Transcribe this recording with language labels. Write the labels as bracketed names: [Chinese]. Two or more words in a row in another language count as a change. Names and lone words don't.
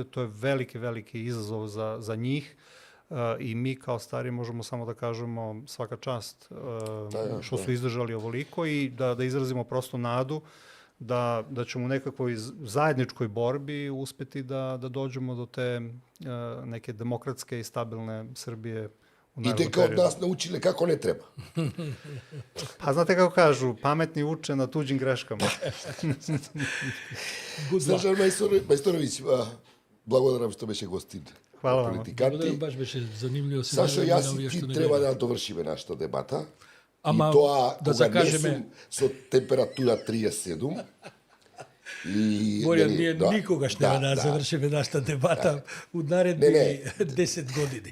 [Serbian] To je veliki izazov za njih i mi kao stari možemo samo da kažemo svaka čast što su izdržali ovoliko i da izrazimo prosto nadu da ćemo u nekakvoj zajedničkoj borbi uspeti da dođemo do te neke demokratske i stabilne Srbije. I дека od nas naučile kako ne treba. Pa znate kako kažu, pametni uče na tuđim greškama. [Macedonian] Срđан Мајстороvić, благодарам што беше гостин. [Serbian] Hvala vam. [Macedonian] Благодарам, баш беше занимљиво. Сашо, јас и ти треба да довршиме нашата дебата. Ама, и тоа да кога не закажеме... сум со температура 37. Боријан, ние никогаш нема да завршиме нашата дебата у наредни 10 години.